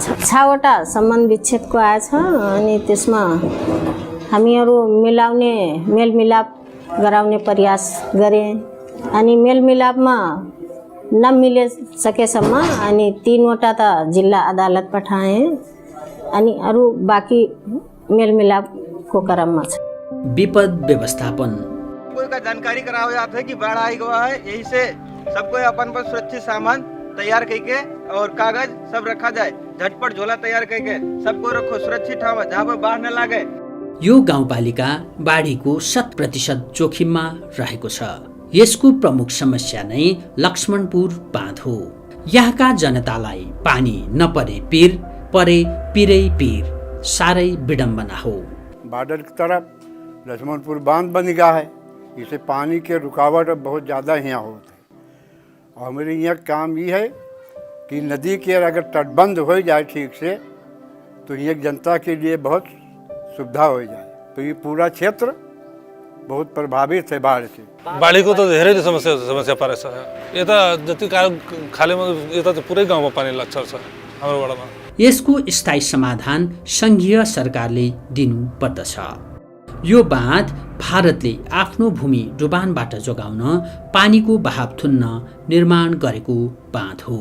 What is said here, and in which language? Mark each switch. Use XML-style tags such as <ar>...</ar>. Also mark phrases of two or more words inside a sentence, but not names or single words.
<ne>6वटा सम्बन्ध विच्छेदको आएछ। अनि त्यसमा हामीहरू मिलाउने मेलमिलाप गराउने प्रयास गरे। अनि मेलमिलापमा नमिले सकेसम्म अनि 3वटा त जिल्ला अदालत पठाएँ। अनि अरू बाँकी मेलमिलापको क्रममा छ। विपद व्यवस्थापन।</ne> <hi>कोई का जानकारी कराया जाता है कि बाढ़ आई गया है, यही से सबको अपन पर सुरक्षित सामान तैयार करके और कागज सब रखा जाए। झटपट झोला तैयार करके सबको रखो सुरक्षित ठाउँ जहाँ पर बाढ़ न लागे।</hi> <ne>यो गाउँपालिका बाढीको 100% जोखिममा रहेको छ। यसको प्रमुख समस्या नै लक्ष्मणपुर बाँध हो। यहाँका जनतालाई पानी नपरे पीर, परे पीरै पीर, सारै विडम्बना हो।</ne> <hi>बॉर्डर की तरफ लक्ष्मणपुर बांध बन गया है, इससे पानी के रुकावट बहुत ज़्यादा यहाँ होते हैं। और मेरे यहाँ काम ये है कि नदी के अगर तटबंध हो जाए ठीक से तो ये जनता के लिए बहुत सुविधा हो जाए। तो ये पूरा क्षेत्र बहुत प्रभावित है बाढ़ से।</hi> <ne>बाढीको त धेरै समस्या परेछ। यता जति खालेमा यता त पुरै गाउँमा पानी लाग्छ हाम्रो वडामा। यसको स्थायी समाधान सङ्घीय सरकारले दिनु पर्दछ। यो बाँध भारतले आफ्नो भूमि डुबानबाट जोगाउन पानीको बहाव थुन्न निर्माण गरेको बाँध हो।</ne>